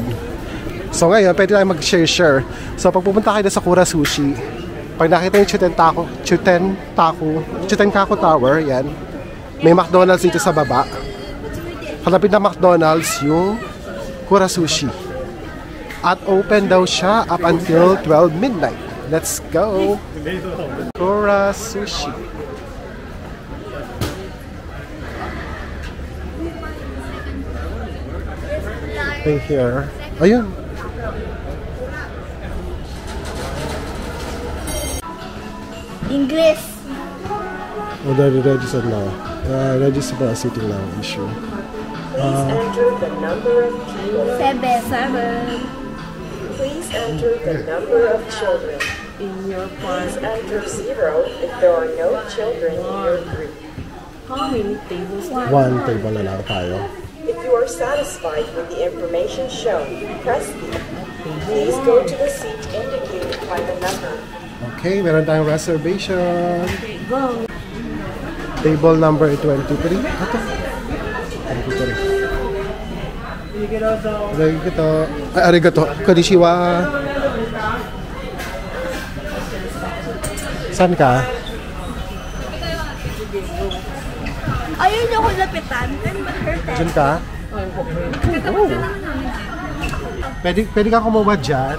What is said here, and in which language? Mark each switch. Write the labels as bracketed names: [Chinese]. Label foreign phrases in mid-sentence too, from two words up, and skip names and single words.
[Filipino] So ngayon, pwede tayo mag-share-share. So pag pupunta kayo sa Kura Sushi, pag nakita yung Chutenkaku Tower, yan. May McDonald's dito sa baba. Kalapit na McDonald's yung Kura Sushi. At open daw siya [English] up until 12 midnight. Let's go! Kura Sushi. Right here. Ayun. English. Oh, they're registered now. Register for a sitting now issue. Enter the number of children. Seven. Please enter the number of children. In your please enter 0 if there are no children in your group. How many tables? [Filipino] One table na lang tayo. [English] If you are satisfied with the information shown, press B. Please go to the seat indicated by the number. [Filipino] Okay, meron tayong reservation. Table number 23. Ito. 23. [Japanese] Arigato. Konnichiwa. [Filipino] Saan ka? Ayun yung lapitan. Diyan ka? Oh. Pwede ka kumuha dyan.